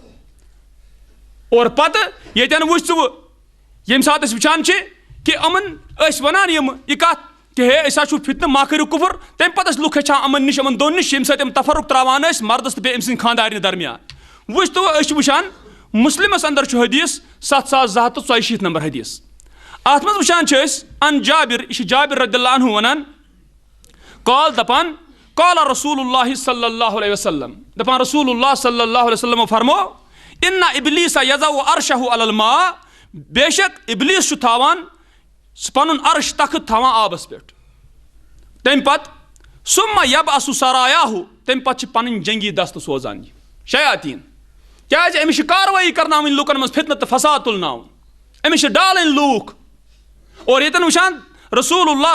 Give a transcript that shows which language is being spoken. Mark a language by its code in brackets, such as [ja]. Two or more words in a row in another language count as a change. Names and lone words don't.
[ks] اور پتہٕ ییٚتٮ۪ن وٕچھ ژٕ وٕ ییٚمہِ ساتہٕ أسۍ وٕچھان چھِ کہ یِمن ٲسۍ وَنان یہِ کتھ کہ ہے أسۍ حظ چھُ فتنہٕ ما کٔرِو کُفر تمہِ پتہٕ ٲسۍ لُکھ ہیٚچھان یِمن نِش یِمن دۄن نِش ییٚمہِ سۭتۍ یِم تفرق تراوان ٲسۍ مردس تہٕ بیٚیہِ أمۍ سٕنٛدِ خاندارنہِ درمیان وٕچھ تو أسۍ چھِ وٕچھان مسلمس اندر چھُ حدیث 7246 نمبر حدیث اتھ منٛز وٕچھان چھِ أسۍ ان جابر یہِ چھُ جابر رضی اللہ عنہ وَنان قال دپان [ar] قال رسول اللہ صلی اللہ علیہ وسلم [ks] دپان [ar] رسول اللہ صلی اللہ علیہ وسلم [ks] فرمو [ar] ان ابلیس یضع عرشہ علی الماء [ks] بے شک ابلیس چھُ تھاوان سُہ پنُن عرش تخت تھاوان آبس پٮ۪ٹھ تمہِ پتہٕ [ar] ثم یبعث سرایاہ [ks] تمہِ پتہٕ چھِ پنٕنۍ جنگی دستہٕ سوزان یہِ شیاطیٖن کیٛازِ أمِس چھِ کاروٲیی کرناوٕنۍ لُکن منٛز فتنہٕ تہٕ فساد تُلناوُن أمِس چھِ ڈالٕنۍ لوٗکھ اور ییٚتٮ۪ن وٕچھان رسول اللہ